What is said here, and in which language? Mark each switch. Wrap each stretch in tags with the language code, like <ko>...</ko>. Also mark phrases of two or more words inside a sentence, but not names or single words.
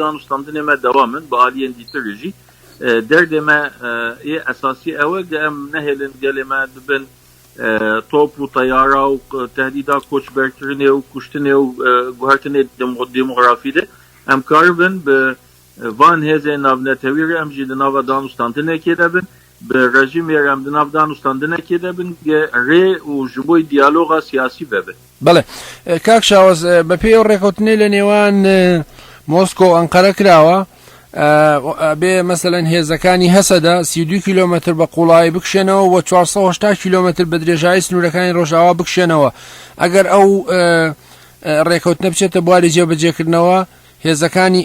<ku>danûstandinê me dewam in bi aliyên dîtirê jî derdê me ê esasî ew e em nehêlin gelê me dibin top û teyara û tehdîda koçberkirinê û kuştinê û guhertinê demografî de em karibin bi van hêzên navnetewî re em jî di nava danûstandinekê de bin bi rejîmê re em di nav danûstandinekê de bin rê û ji bo diyaloga siyasî vebe</ku> <ckb>بەڵێ کاک شاوەز بە پێی ئەو ڕێکەوتنەی لە نێوان مۆسکۆ و ئەنقەرە کراوە بێ مەسەلەن هێزەکانی هەسەدا 32 کیلۆمەتر بە قوڵایی بکشێنەوە و 480 کیلۆمەتر بە درێژایی سنوورەکانی ڕۆژاوا بکشێنەوە ئەگەر ئەو ڕێکەوتنە بچێتە بواری جێبەجێکردنەوە هێزەکانی</ckb>